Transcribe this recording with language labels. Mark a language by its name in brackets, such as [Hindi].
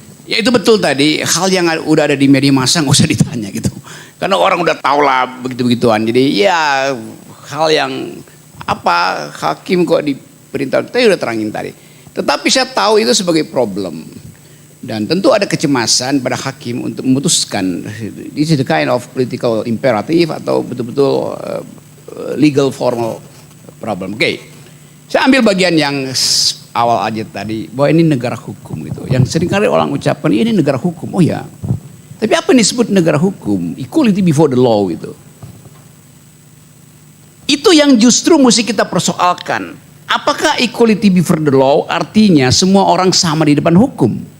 [Indonesian] Ya itu betul tadi, hal yang udah ada di media massa nggak usah ditanya gitu. Karena orang udah tahu lah begitu-begituan. Jadi ya hal yang apa hakim kok diperintah, saya udah terangin tadi. Tetapi saya tahu itu sebagai problem. Dan tentu ada kecemasan pada hakim untuk memutuskan. [English] This is the kind of political imperative [Indonesian] atau betul-betul [English] legal formal problem. [Indonesian] Oke. Saya ambil bagian yang awal aja tadi, bahwa ini negara hukum gitu. Yang seringkali orang ucapkan ini negara hukum. Oh ya. Tapi apa yang disebut negara hukum? [English] Equality before the law [Indonesian] gitu. Itu yang justru mesti kita persoalkan. Apakah [English] equality before the law [Indonesian] artinya semua orang sama di depan hukum?